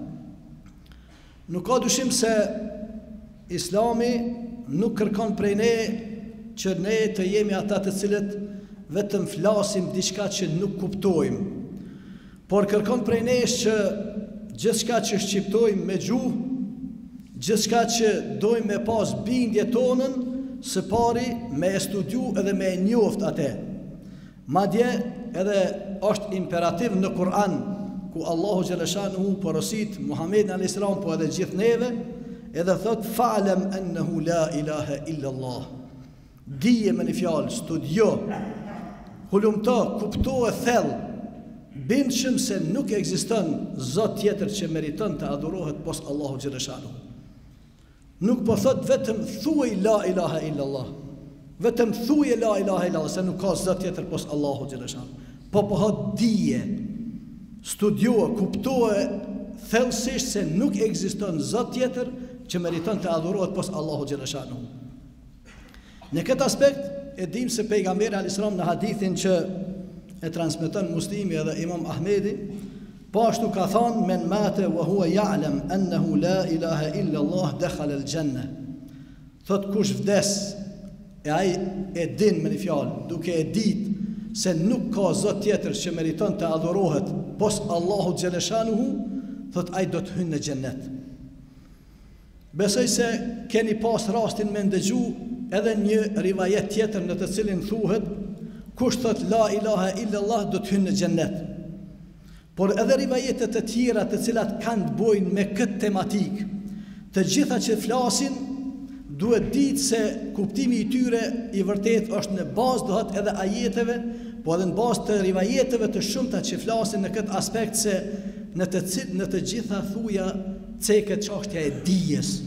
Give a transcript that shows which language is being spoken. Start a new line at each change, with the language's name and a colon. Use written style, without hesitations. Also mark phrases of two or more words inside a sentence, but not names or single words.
Albanian: Nuk ka dyshim se Islami nuk kërkon prej ne që ne të jemi ata të cilët vetëm flasim diçka që nuk kuptojmë, por kërkon prej nesh që gjithçka që shqiptojmë me gjuhë, gjithçka që dojmë me pas bindje tonën, së pari me e studiu edhe me e njoft atë. Madje edhe është imperativ në Kur'an, ku Allahu xhaleshanuhu porosit Muhammedin
Arabic: عليه السلام,
Albanian: po edhe gjithë neve, edhe thot
Arabic: فاعلم أنه لا إله إلا الله.
Albanian: Dije me një fjalë, studio, hulumto, kupto e thellë, bindshëm se nuk ekziston zot tjetër që meriton të adurohet pos Allahu xhaleshanuhu. Nuk po thot vetëm thuaj
Arabic: لا إله إلا الله,
Albanian: vetëm thuaj
Arabic: لا إله إلا الله,
Albanian: se nuk ka zot tjetër pos Allahu xhaleshanuhu. Po thot dije, studio, kupto e thellësisht se nuk ekziston zot tjetër që meriton të adhurohet pos Allahu xhaleshanuhu. Në këtë aspekt e dim se pejgamberi
Arabic: عليه السلام
Albanian: në hadithin që e transmeton Muslimi edhe Imam Ahmedi, po ashtu ka thënë
Arabic: من مات وهو يعلم أنه لا إله إلا الله دخل الجنة.
Albanian: Thot kush vdes e ai e din me një fjalë, duke e ditë se nuk ka zot tjetër që meriton të adhurohet pos Allahu xhaleshanuhu, thot ai do të hyjë në xhennet. Besoj se keni pas rastin me ndëgju edhe një rivajet tjetër në të cilin thuhet kush thot
Arabic: لا إله إلا الله
Albanian: do të hyjë në xhennet. Por edhe rivajetet të tjera të cilat kanë të bojnë me këtë tematik, të gjitha që flasin duhet ditë se kuptimi i tyre i vërtet është në bazë dohet edhe ajeteve, po edhe në bazë të rivajeteve të shumta që flasin në këtë aspekt, se në të gjitha thuja ceket çështja e dijes.